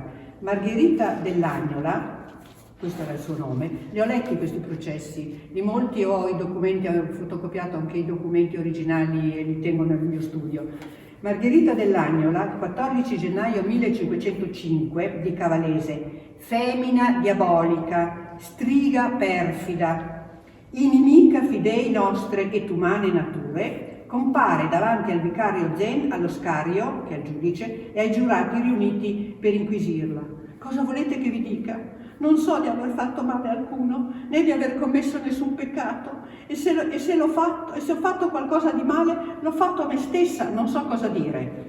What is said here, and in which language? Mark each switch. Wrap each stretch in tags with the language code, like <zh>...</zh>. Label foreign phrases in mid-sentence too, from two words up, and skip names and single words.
<it>Margherita dell'Agnola, questo era il suo nome, li ho letti questi processi, di molti ho i documenti, ho fotocopiato anche i documenti originali e li tengo nel mio studio. Margherita dell'Agnola, 14 gennaio 1505, di Cavalese, femmina diabolica, striga perfida,</it> <la>Inimica fidei nostre et umane nature,</la> <it>compare davanti al vicario Zen, allo Scario, che è il giudice, e ai giurati riuniti per inquisirla. Cosa volete che vi dica? Non so di aver fatto male a alcuno, né di aver commesso nessun peccato, e se ho fatto qualcosa di male, l'ho fatto a me stessa, non so cosa dire.</it>